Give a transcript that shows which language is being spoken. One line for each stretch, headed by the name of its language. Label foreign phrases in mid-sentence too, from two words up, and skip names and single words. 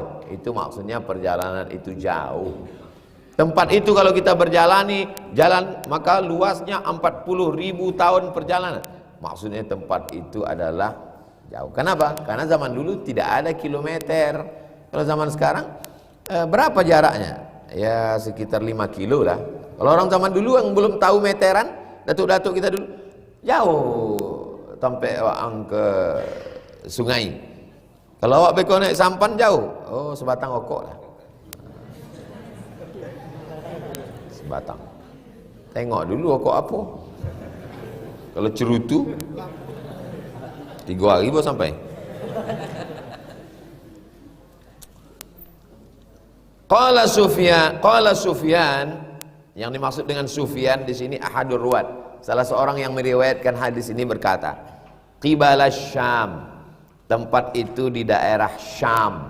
Indonesian: Itu maksudnya perjalanan itu jauh. Tempat itu kalau kita berjalani jalan, maka luasnya 40.000 tahun perjalanan. Maksudnya tempat itu adalah jauh. Kenapa? Karena zaman dulu tidak ada kilometer. Kalau zaman sekarang berapa jaraknya? Ya sekitar 5 kilo lah. Kalau orang zaman dulu yang belum tahu meteran, datuk-datuk kita dulu jauh sampai awak ke sungai. Kalau awak beko naik sampan jauh, oh sebatang okok lah. Sebatang. Tengok dulu okok apa. Kalau cerutu 3 hari baru sampai. Qala Sufyan, yang dimaksud dengan Sufyan di sini
Arabic: ahadur ruwat,
Indonesian: salah seorang yang meriwayatkan hadis ini berkata, qibala Syam, tempat itu di daerah Syam.